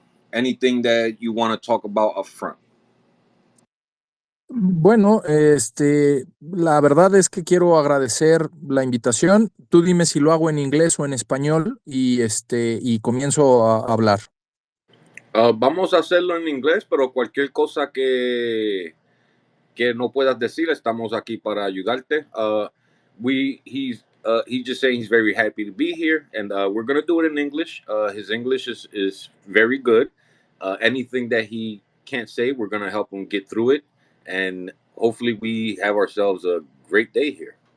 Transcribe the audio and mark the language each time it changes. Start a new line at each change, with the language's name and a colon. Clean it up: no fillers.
English: Anything that you want to talk about up front?
Spanish: Bueno, la verdad es que quiero agradecer la invitación. Tú dime si lo hago en inglés o en español y comienzo a hablar. Vamos a hacerlo en inglés, pero cualquier cosa que no puedas decir, estamos aquí para ayudarte.
English: He's just saying he's very happy to be here, and we're gonna do it in English. His English is very good. Anything that he can't say, we're gonna help him get through it, and hopefully we have ourselves a great day here.